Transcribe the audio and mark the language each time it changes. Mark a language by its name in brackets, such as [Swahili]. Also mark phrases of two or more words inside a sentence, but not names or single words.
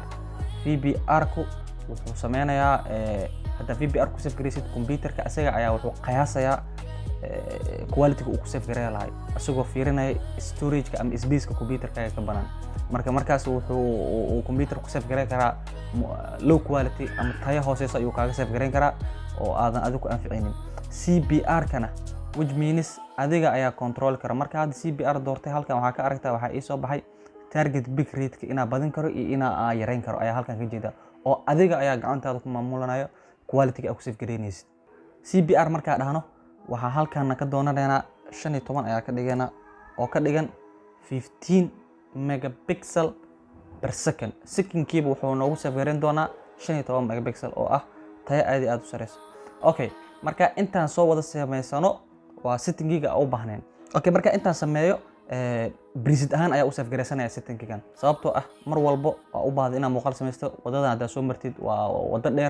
[Somali] VBR ku wuxuu sameynayaa hadda VBR ku save garaysid computerka asaga ayaa wuxuu qiyaasayaa quality-ga uu ku save gareey lahay asagoo fiirinaya storage-ka ama space-ka computerka ka banaan. markaas wuxuu computer ku save gareey karaa [English] low quality [Somali] ama tayo hooseysa ayuu kaaga save gareyn karaa oo aadan adigu ku anficinin. CBR kana [English] which means [Somali] adiga ayaa control kara. marka hadda CBR doortay halkan waxaa ka aragtaa waxaa ii soo baxay [English] target bit rate-ka [Somali] inaa badin karo iyo inaa yareyn karo ayaa halkan ka jeeda oo adiga ayaa gacantaada ku maamulanayo quality-ga aad ku save gareynaysid. CBR markaa dhahno waxaa halkan ka doonanaynaa 15 ayaa ka dhiganaa oo ka dhigan 15 [English] megapixel per second. [Somali] second-kiiba wuxuu noogu save gareyn doonaa 15 megapixel oo ah tayo aad u sareyso. okay marka intaan soo wada sameysano waa setting-giga u baahneen. okay marka intaan sameeyo preset ahaan ayaa u save gareysanaya setting-gigan sababtoo ah mar walbo waa u baahday inaad muuqaal sameysto wadadan hadda soo martid waa wada dheer.